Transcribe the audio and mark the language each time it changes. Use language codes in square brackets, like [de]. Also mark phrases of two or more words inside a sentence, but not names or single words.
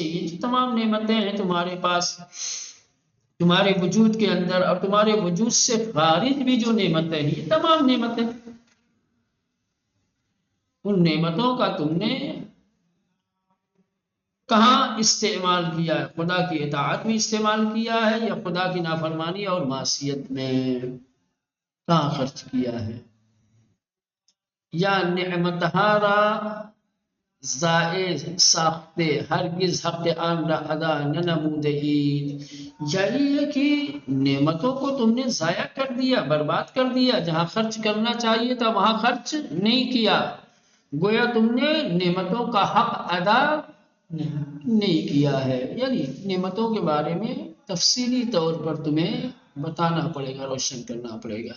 [ur] یہ تمام نعمتیں ہیں تمہارے پاس، تمہارے وجود کے اندر، اور تمہارے وجود سے خارج بھی جو نعمتیں ہیں، یہ تمام نعمتیں، ان نعمتوں کا تم نے کہاں استعمال کیا ہے؟ خدا کی اطاعت میں استعمال کیا ہے یا خدا کی نافرمانی اور معصیت میں کہاں خرچ کیا ہے؟ [fa] یا نعمتها را ضائع ساخته ہرگز حق آن را ادا ننموده اید. [ur] یعنی یہ کہ نعمتوں کو تم نے ضائع کر دیا، برباد کر دیا، جہاں خرچ کرنا چاہیے تھا وہاں خرچ نہیں کیا. گویا تم نے نعمتوں کا حق ادا نہیں کیا ہے. یعنی نعمتوں کے بارے میں تفصیلی طور پر تمہیں بتانا پڑے گا، روشن کرنا پڑے گا.